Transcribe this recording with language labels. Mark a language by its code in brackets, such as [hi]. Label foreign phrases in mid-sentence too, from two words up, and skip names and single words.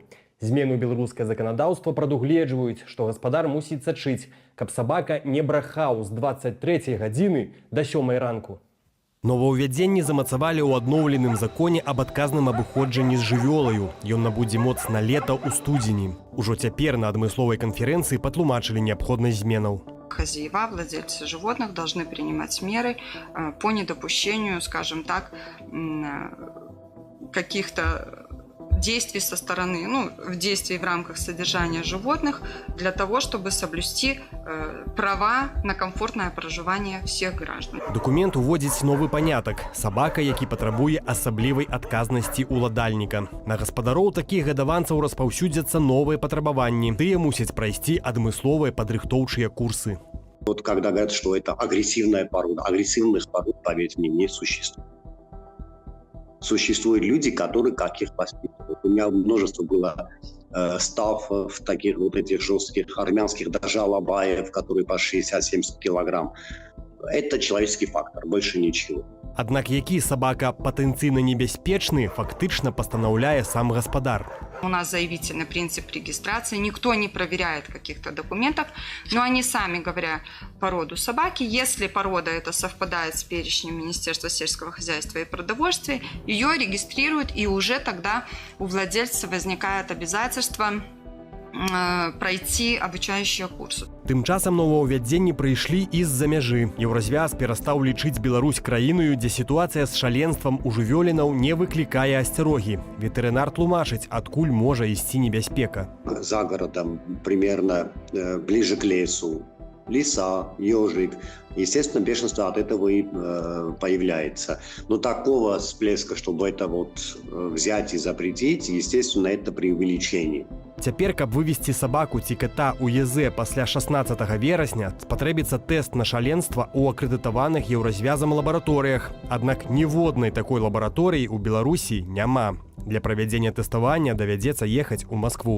[be] Змены ў беларускае заканадаўства прадугледжваюць, што гаспадар мусіць сачыць, каб сабака не брахаў з 23 гадзіны да 7 ранку. Новаўвядзенні замацавалі ў адноўленым законе аб адказным абыходжанні з жывёлаю. Ён набудзе моц на лета ў студзені. Ужо цяпер на адмысловай канферэнцыі патлумачылі неабходнасць зменаў. [ru] Хозяева, владельцы животных должны принимать меры по недопущению, скажем так, каких-то действий со стороны, действий в рамках содержания животных для того, чтобы соблюсти права на комфортное проживание всех граждан. [be] Документ уводзіць новы панятак – сабака, які патрабуе асаблівай адказнасці ўладальніка. На гаспадароў такіх гадаванцаў распаўсюдзяцца новыя патрабаванні. Тыя мусяць прайсці адмысловыя падрыхтоўчыя курсы. [ru] Вот когда говорят, что это агрессивная порода, агрессивных пород, поверьте мне, не существует. Существуют люди, которые как их воспитывают. У меня множество было стафов, таких вот этих жестких армянских, даже алабаев, которые по 60-70 килограмм. Это человеческий фактор, больше ничего. [be] Аднак які сабака патэнцыйна небяспечны, фактычна пастанаўляе сам гаспадар. [ru] У нас заявительный принцип регистрации, никто не проверяет каких-то документов, но они сами говорят породу собаки. Если порода это совпадает с перечнем Министерства сельского хозяйства и продовольствия, ее регистрируют, и уже тогда у владельца возникает обязательство пройти обучающие курсы. [be] Тым часам новаўвядзенні прыйшлі і з-за мяжы. Еўразвяз перастаў лічыць Беларусь краіною, дзе сітуацыя з шаленствам у жывёлінаў не выклікае асцярогі. Ветэрынар тлумачыць, адкуль можа ісці небяспека. [ru] За городом, примерно ближе к лесу, лиса, ежик. Естественно, бешенство от этого и появляется. Но такого всплеска, чтобы это взять и запретить, естественно, это преувеличение. [be] Цяпер, каб вывесці сабаку ці ката ў ЕЗ пасля 16 верасня, спатрэбіцца тэст на шаленства ў акрэдытаваных еўразвязам лабараторыях. Аднак ніводнай такой лабараторыі ў Беларусі няма. Для правядзення тэставання давядзецца ехаць у Маскву.